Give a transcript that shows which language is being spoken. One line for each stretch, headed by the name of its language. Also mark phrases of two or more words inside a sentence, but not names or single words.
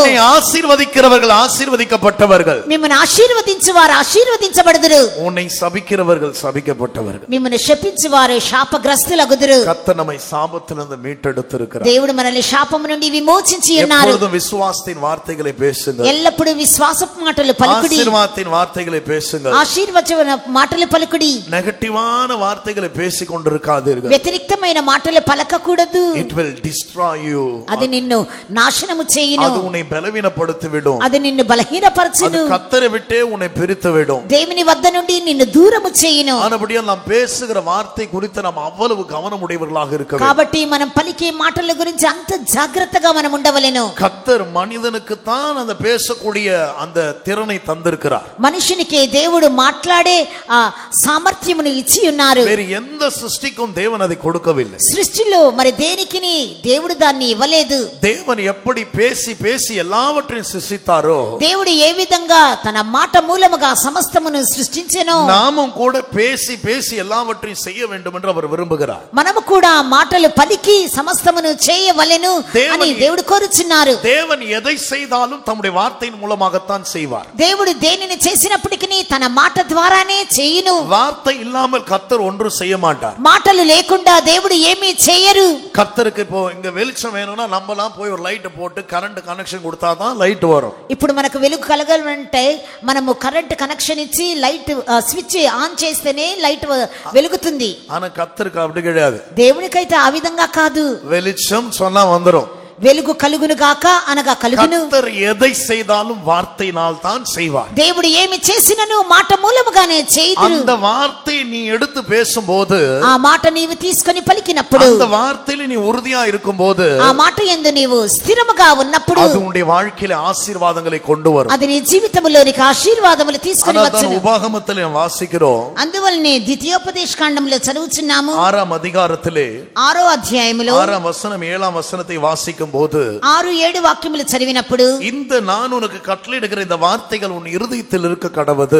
Tamil: உன்னை ஆசீர்வதிக்கிறவர்கள் ஆசீர்வதிக்கப்பட்டவர்கள்,
Telugu: మిమ్మల్ని ఆశీర్వదించు వారు ఆశీర్వదించబడుదురు,
Tamil: உன்னை சபிக்கிறவர்கள் சபிக்கப்பட்டவர்கள்.
Telugu: మిమ్మల్ని శపించు వారు శాపగ్రస్తులగుదురు.
Tamil: கர்த்தர் நம்மை சாபத்திலிருந்து மீட்டெடுத்திருக்கிறார்.
Telugu: దేవుడు మనల్ని శాపము నుండి విమోచించి ఉన్నారు.
Tamil: எப்பொழுதும் விசுவாசத்தின் வார்த்தைகளை பேசுங்கள்,
Telugu: ఎల్లప్పుడూ విశ్వాసపు మాటలు పలుకుడి,
Tamil: ஆசீர்வாதத்தின் வார்த்தைகளை பேசுங்கள்,
Telugu: ఆశీర్వచన మాటలు పలుకుడి,
Tamil: நெகட்டிவான வார்த்தைகளை பேசிக் கொண்டிருக்காதீர்கள்.
Telugu: వ్యతిరేక్తమైన మాటలు పలకకూడదు.
English: It will destroy you.
Telugu: అది నిన్ను నాశనము చేయును,
Tamil: அது உன்னை பலவீனப்படுத்தி விடும்,
Telugu: అది నిన్ను
Tamil: அது
Telugu: బలహీనపరచును,
Tamil: கர்த்தரை விட்டே உன்னை பிரித்து விடும்.
Telugu: దేవుని వద్ద నుండి నిన్ను దూరము చేయును.
Tamil: ஆனபடியால் நாம் பேசுகிற வார்த்தை குறித்து நாம் அவ்வளவு கவனம் உடையவர்களாக இருக்க வேண்டும்.
Telugu: కాబట్టి మనం పలికే మాటల గురించి అంత జాగ్రత్తగా మనం ఉండవలెను.
Tamil: கர்த்தர் மனிதனுக்கு தான் அந்த பேசக்கூடிய அந்த திறனை தந்திருக்கிறார்.
Telugu: మనుషునికి దేవుడు మాట్లాడే ఆ సామర్థ్యమును ఇచ్చి ఉన్నారు.
Tamil: வேறு எந்த சிருஷ்டிக்கும் தேவன் அதை கொடுக்கவில்லை.
Telugu: సృష్టిలో మరి దేనికిని దేవుడు దాన్ని ఇవ్వలేదు.
Tamil: தேவன் எப்படி பேசி பேசி எல்லாவற்றையும் சிருஷ்டித்தாரோ,
Telugu: దేవుడు ఏ విధంగా తన మాట మూలముగా సమస్తమును సృష్టించెనో,
Tamil: நாமும் கூட பேசி பேசி எல்லாவற்றையும் செய்ய வேண்டும் என்று அவர் விரும்புகிறார்.
Telugu: మనము కూడా మాటలు పలికి సమస్తమును చేయవలెను అని దేవుడు కోరుచున్నారు.
Tamil: தேவன் எதை செய்தாலும் தம்முடைய வார்த்தையின் மூலமாகத்தான் செய்வார்.
Telugu: దేవుడు దేనిని చేసినప్పటికీ తన మాట ద్వారానే చేయును.
Tamil: வார்த்தை இல்லாமல் கர்த்தர் ஒன்றும் செய்ய மாட்டார்.
Telugu: మాటలు లేకుండా దేవుడు ఏమీ చేయరు.
Tamil: கர்த்தருக்கு இப்போ இங்க வெளிச்சம் வேணும்னா நம்மலாம் போய் ஒரு லைட் போட்டு
English: current connection
Tamil: கொடுத்தாதான் லைட் வரும்.
Telugu: ఇప్పుడు మనకు వెలుగు కలగాలంటే మనము
English: current connection
Telugu: ఇచ్చి
English: light switch on
Telugu: చేస్తేనే లైట్ వెలుగుతుంది.
Tamil: ஆனா கர்த்தருக்கு அப்படி கிடையாது.
Telugu: దేవునికైతే ఆ విధంగా కాదు.
Tamil: வெளிச்சம் சொன்னா வந்துரும்,
Telugu: వెలుగు కలుగును గాక అనగా కలుగును.
Tamil: கர்த்தர் எதை செய்தாலும் வார்த்தையினால் தான் செய்வார்.
Telugu: దేవుడు ఏమి చేసినను మాట మూలముగానే చేయుదురు.
Tamil: அந்த வார்த்தையை நீ எடுத்து பேசும்போது,
Telugu: ఆ మాట నీవు తీసుకొని పలికినప్పుడు,
Tamil: அந்த வார்த்தையில நீ உறுதியா இருக்கும்போது,
Telugu: ఆ మాట యందు నీవు స్థిరముగా ఉన్నప్పుడు
Tamil: அது உன்னுடைய வாழ்க்கையில ஆசீர்வாதங்களை கொண்டு வரும்.
Telugu: అది నీ జీవితములోనికి ఆశీర్వాదములు తీసుకొని వచ్చును.
Tamil: உபாகமத்தில் வாசிக்கிறோம்,
Telugu: అందువల్లనే ద్వితీయోపదేశ కాండములో చదువుచున్నాము.
Tamil: 6వ அதிகாரத்திலே
Telugu: 6వ అధ్యాయములో
Tamil: 6வது வசனம் 7வது வசனத்தை வாசிக்கும் போது,
Telugu: 6-7 వాక్యములు చదివినప్పుడు,
Tamil: இந்த நான் உனக்கு கட்டளையிடுகிற இந்த வார்த்தைகள் உன் இருதயத்தில் இருக்க கடவது,